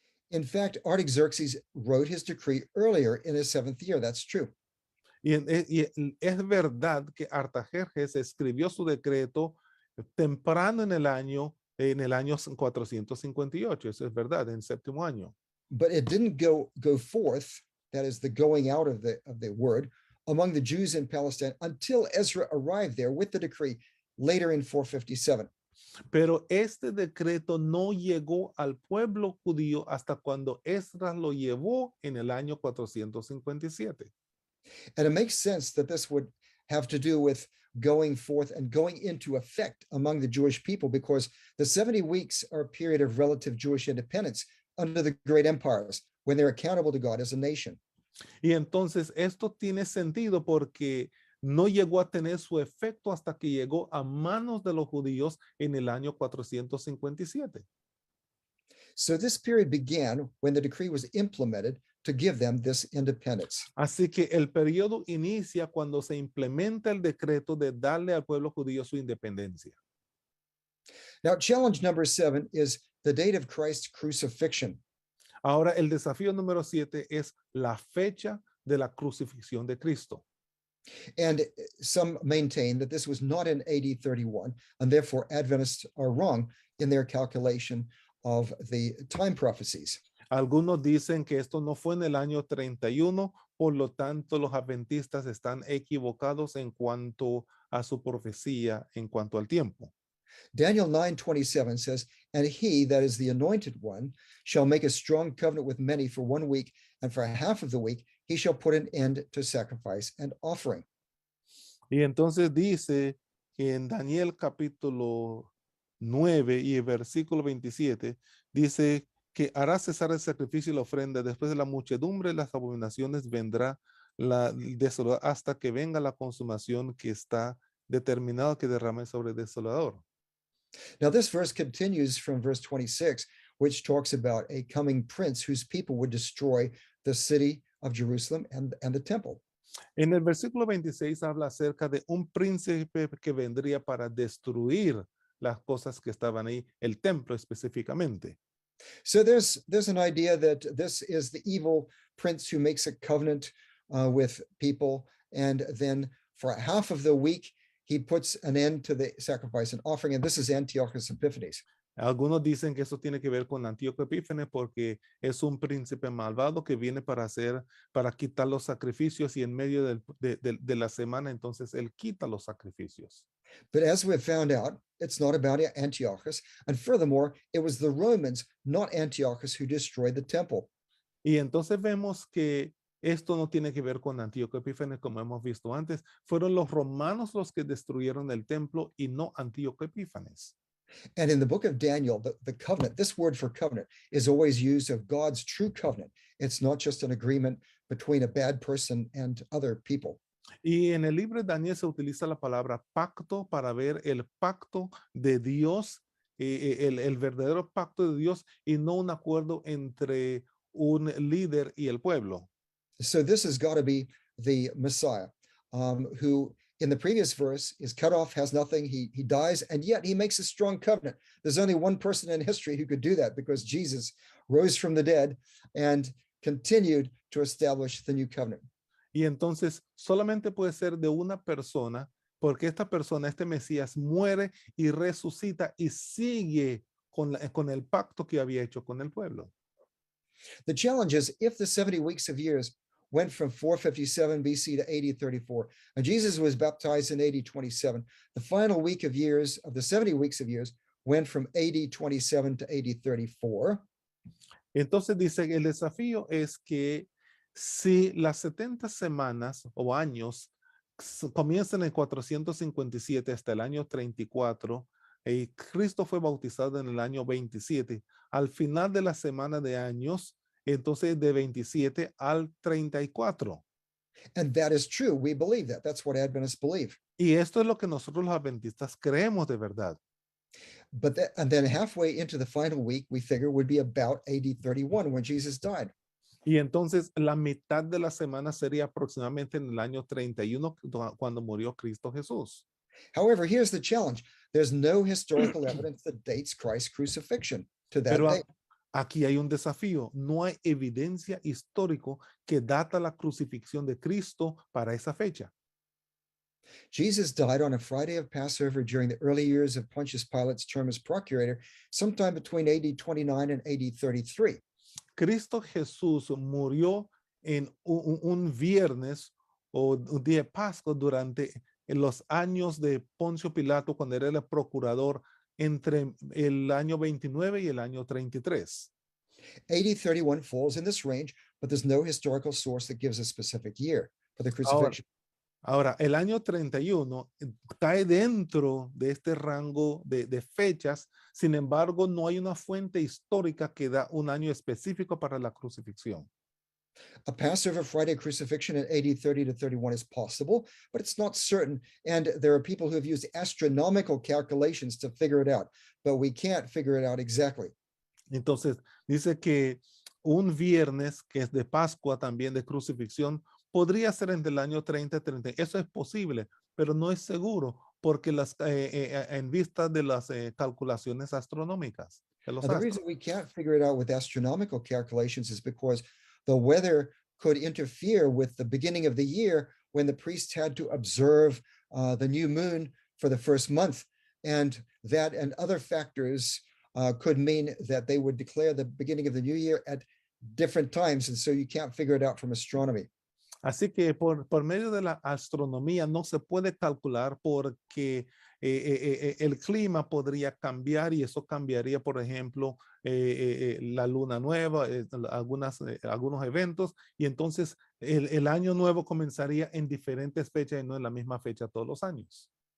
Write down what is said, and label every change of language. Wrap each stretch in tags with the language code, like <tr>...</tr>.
<en>In fact, Artaxerxes wrote his decree earlier in his 7th year. That's true.</en> <es>Y es verdad que Artajerjes escribió su decreto temprano en el año 458. Eso es verdad, en el séptimo año.</es> <en>But it didn't go forth, that is the going out of the word, among the Jews in Palestine until Ezra arrived there with the decree later in 457.</en> <es>Pero este decreto no llegó al pueblo judío hasta cuando Esdras lo llevó en el año 457.</es> <en>And it makes sense that this would have to do with going forth and going into effect among the Jewish people, because the 70 weeks are a period of relative Jewish independence under the great empires, when they're accountable to God as a nation.</en> <es>Y entonces esto tiene sentido porque no llegó a tener su efecto hasta que llegó a manos de los judíos en el año 457.</es> <en>So this period began when the decree was implemented to give them this independence.</en> <es>Así que el periodo inicia cuando se implementa el decreto de darle al pueblo judío su independencia.</es> <en>Now, challenge number 7 is the date of Christ's crucifixion.</en> <es>Ahora, el desafío número 7 es la fecha de la crucifixión de Cristo.</es> <en>And some maintain that this was not in AD 31, and therefore Adventists are wrong in their calculation of the time prophecies.</en> <es>Algunos dicen que esto no fue en el año 31, por lo tanto los adventistas están equivocados en cuanto a su profecía, en cuanto al tiempo.</es> <en>Daniel 9:27 says, "And he, that is the anointed one, shall make a strong covenant with many for 1 week, and for half of the week he shall put an end to sacrifice and offering."</en> <es>Y entonces dice en Daniel capítulo 9 y el versículo 27, dice que hará cesar el sacrificio y la ofrenda, después de la muchedumbre de las abominaciones vendrá la desolador, hasta que venga la consumación que está determinado que derrame sobre el desolador.</es> <en>Now, this verse continues from verse 26, which talks about a coming prince whose people would destroy the city of Jerusalem and the temple.</en> <es>En el versículo 26 habla acerca de un príncipe que vendría para destruir las cosas que estaban ahí, el templo específicamente.</es> <en>So there's an idea that this is the evil prince who makes a covenant with people, and then for half of the week he puts an end to the sacrifice and offering, and this is Antiochus Epiphanes.</en> <es>Algunos dicen que eso tiene que ver con Antíoco Epífanes porque es un príncipe malvado que viene para quitar los sacrificios, y en medio de la semana entonces él quita los sacrificios.</es> <en>But as we've found out, it's not about Antiochus, and furthermore, it was the Romans, not Antiochus, who destroyed the temple.</en> <es>Y entonces vemos que esto no tiene que ver con Antíoco Epífanes, como hemos visto antes. Fueron los romanos los que destruyeron el templo y no Antíoco Epífanes.</es> <en>And in the book of Daniel, the covenant, this word for covenant is always used of God's true covenant. It's not just an agreement between a bad person and other people.</en> <es>Y en el libro de Daniel se utiliza la palabra pacto para ver el pacto de Dios, el verdadero pacto de Dios, y no un acuerdo entre un líder y el pueblo.</es> <en>So this has got to be the Messiah, who in the previous verse is cut off, has nothing, he dies, and yet he makes a strong covenant. There's only one person in history who could do that, because Jesus rose from the dead and continued to establish the new covenant.</en> <es>Y entonces solamente puede ser de una persona, porque esta persona, este Mesías, muere y resucita y sigue con el pacto que había hecho con el pueblo.</es> <en>The challenge is, if the 70 weeks of years went from 457 BC to AD 34, and Jesus was baptized in AD 27, the final week of years of the 70 weeks of years went from AD 27 to AD 34.</en> <es>Entonces dice, el desafío es que si las 70 semanas o años comienzan en 457 hasta el año 34, y Cristo fue bautizado en el año 27, al final de la semana de años, entonces de 27 al 34.</es> <en>And that is true. We believe that. That's what Adventists believe.</en> <es>Y esto es lo que nosotros los adventistas creemos de verdad.</es> <en>But and then halfway into the final week, we figure would be about AD 31 when Jesus died.</en> <es>Y entonces la mitad de la semana sería aproximadamente en el año 31 cuando murió Cristo Jesús.</es> <en>However, here's the challenge. There's no historical evidence that dates Christ's crucifixion to that</en> <es>Pero</es> <en>date.</en> <es>aquí hay un desafío. No hay evidencia histórica que data la crucifixión de Cristo para esa fecha.</es> <en>Jesus died on a Friday of Passover during the early years of Pontius Pilate's term as procurator, sometime between AD 29 and AD 33.</en> <es>Cristo Jesús murió en un viernes o un día de Pascua durante los años de Poncio Pilato, cuando era el procurador, entre el año 29 y el año 33.</es> <en>AD 31 falls in this range, but there's no historical source that gives a specific year for the crucifixion.</en> <es>Ahora, el año 31 cae dentro de este rango de fechas. Sin embargo, no hay una fuente histórica que da un año específico para la crucifixión.</es> <en>A Passover Friday crucifixion in AD 30 to 31 is possible, but it's not certain. And there are people who have used astronomical calculations to figure it out, but we can't figure it out exactly.</en> <es>Entonces, dice que un viernes que es de Pascua, también de crucifixión, podría ser entre el año 30 y 30. Eso es posible, pero no es seguro porque en vista de las calculaciones astronómicas.</es> <en>The reason we can't figure it out with astronomical calculations is because the weather could interfere with the beginning of the year when the priest had to observe the new moon for the first month. And that and other factors could mean that they would declare the beginning of the new year at different times. And so you can't figure it out from astronomy.</en> <es>Así que por medio de la astronomía no se puede calcular porque el clima podría cambiar y eso cambiaría, por ejemplo, la luna nueva, algunos eventos, y entonces el año nuevo comenzaría en diferentes fechas y no en la misma fecha todos los años.</es>